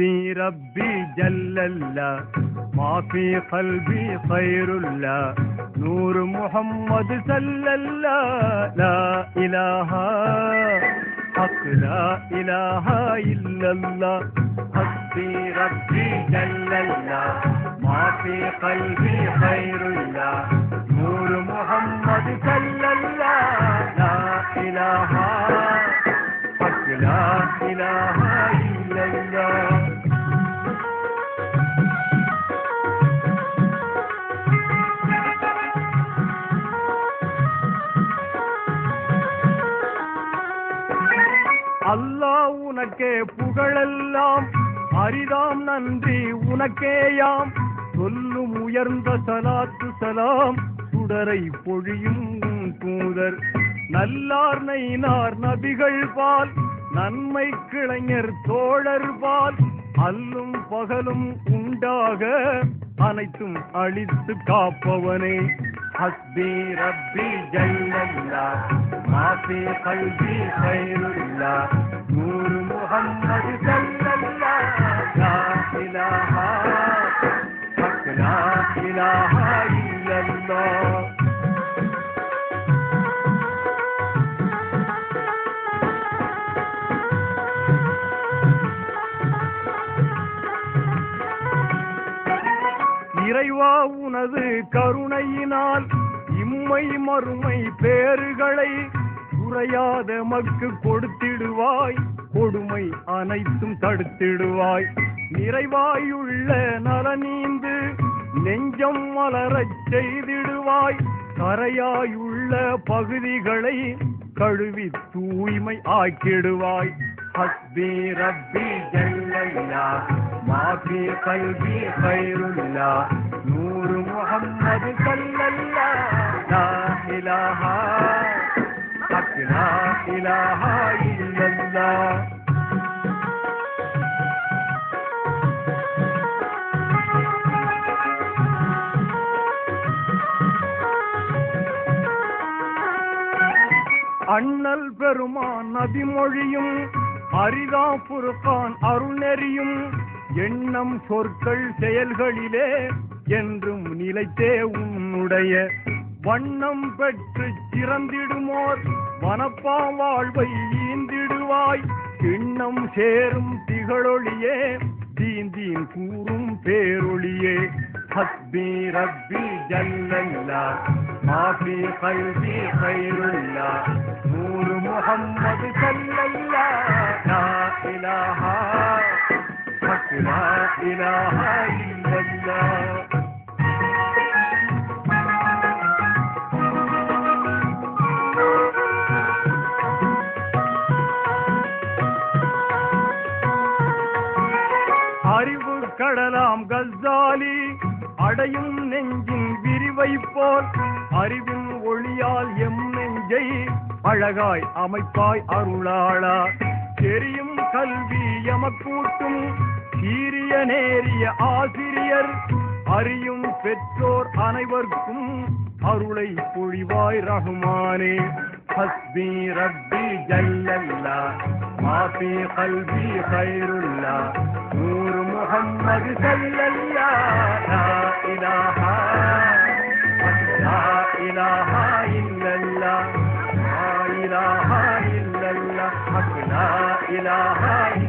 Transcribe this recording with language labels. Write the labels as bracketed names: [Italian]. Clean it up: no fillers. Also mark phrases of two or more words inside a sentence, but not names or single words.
[Arabic] ربي جل الله ما في قلبي خير الله نور محمد صلى الله لا إله حق لا إله إلا الله حسبي ربي جل الله ما في قلبي خير الله نور محمد صلى الله لا إله حق لا إله إلا الله [Tamil] அல்லாஹ் உனக்கே புகழெல்லாம் அரிதாம் நன்றி உனக்கேயாம் சொல்லும் உயர்ந்த சலாத்து சலாம் சுடரை பொழியும் தூதர் நல்லார் நைனார் நபிகள் பால் நன்மை கிளைஞர் தோழர் பால் அல்லும் பகலும் உண்டாக அனைத்தும் அழித்து காப்பவனே [Arabic] حسبي ربي جل الله ما في قلبي خير الله نور محمد صلى الله لا إله حق لا إله إلا الله [Tamil] இறைவா உனது கருணையினால் இம்மை மறுமை பேறுகளை குறையாத மக்கு கொடுத்திடுவாய் கொடுமை அனைத்தும் தடுத்திடுவாய் நிறைவாயுள்ள நலனீந்து நெஞ்சம் மலரச் செய்திடுவாய் கரையாயுள்ள பகுதிகளை கழுவி தூய்மை ஆக்கிடுவாய் [Arabic] حسبي ربي جل الله ما في قلبي خير الله نور محمد صلى الله لا إله حق لا إله إلا الله [Tamil] அண்ணல் பெருமான் நபிமொழியும் அரிதா புர்கான் அருள்நெறியும் எண்ணம் சொற்கள் செயல்களிலே என்றும் நிலைத்தே உன்னுடைய வண்ணம் பெற்று சிறந்திடுமோர் வனப்பா வாழ்வை ஈந்திடுவாய் எண்ணம் சேரும் திகழொளியே தீந்தீன் கூறும் பேரொளியே [Arabic] حسبي ربي جل الله ما في قلبي خير الله نور محمد صلى الله لا إله حق لا إله إلا الله [Tamil] அறிவு கடலாம் கஸ்ஸாலி அடையும் நெஞ்சின் விரிவை போல் அறிவின் ஒளியால் எம் நெஞ்சை அழகாய் அமைப்பாய் அருளாளா தெரியும் கல்வி எமக்கூட்டும் சீரிய நேரிய ஆசிரியர் அறியும் பெற்றோர் அனைவருக்கும் அருளை பொழிவாய் ரஹ்மானே [Arabic] حسبي ربي جل الله ما في قلبي خير الله نور محمد صلى الله لا إله لا إله إلا الله لا إله إلا الله لا إله